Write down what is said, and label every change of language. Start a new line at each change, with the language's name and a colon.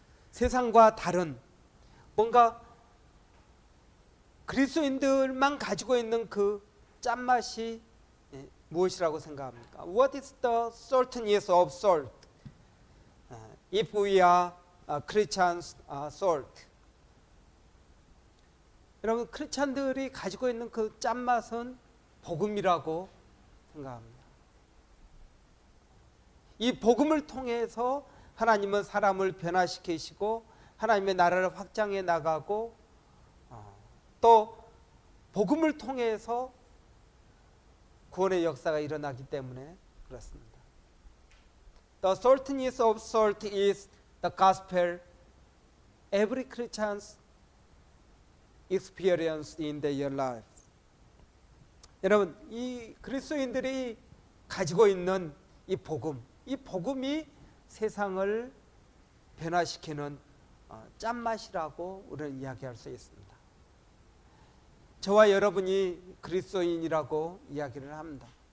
Korean: 세상과 다른 뭔가 그리스도인들만 가지고 있는 그 짠맛이 무엇이라고 생각합니까?
English: What is the saltiness of salt? If we are Christians, salt.
Korean: 여러분, 크리스찬들이 가지고 있는 그 짠맛은 복음이라고 생각합니다. 이 복음을 통해서 하나님은 사람을 변화시키시고 하나님의 나라를 확장해 나가고 또 복음을 통해서 구원의 역사가 일어나기 때문에 그렇습니다.
English: The saltiness of salt is the gospel every Christian experienced in their lives.
Korean: 여러분, 이 그리스도인들이 가지고 있는 이 복음이 세상을 변화시키는 짠맛이라고 우리는 이야기할 수 있습니다. 저와 여러분이 그리스도인이라고 이야기를 합니다.